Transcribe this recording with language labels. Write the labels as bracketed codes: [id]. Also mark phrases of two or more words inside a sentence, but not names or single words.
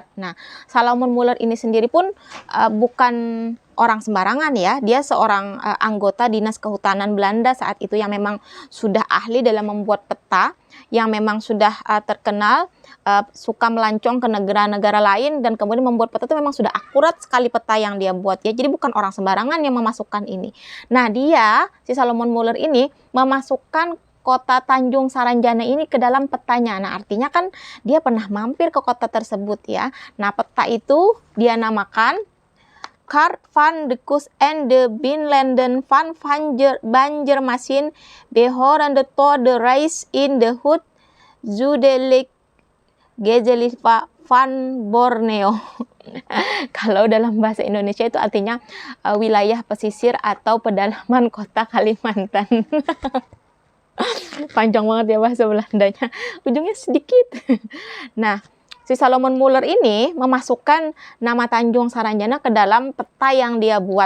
[id] Nah, Salomon Muller ini sendiri pun bukan orang sembarangan ya, dia seorang anggota Dinas Kehutanan Belanda saat itu yang memang sudah ahli dalam membuat peta, yang memang sudah terkenal suka melancong ke negara-negara lain dan kemudian membuat peta itu memang sudah akurat sekali peta yang dia buat ya. Jadi bukan orang sembarangan yang memasukkan ini. Nah, si Salomon Muller ini memasukkan kota Tanjung Saranjana ini ke dalam petanya. Nah, artinya kan dia pernah mampir ke kota tersebut ya. Nah, peta itu dia namakan Kaart van de Kust en de Binnenlanden van Banjarmasin behorende tot de reis in de Hoed Zuidelijk Gezeliva van Borneo. Kalau dalam bahasa Indonesia itu artinya wilayah pesisir atau pedalaman kota Kalimantan. Panjang banget ya bahasa Belandanya, ujungnya sedikit. Nah, si Salomon Muller ini memasukkan nama Tanjung Saranjana ke dalam peta yang dia buat.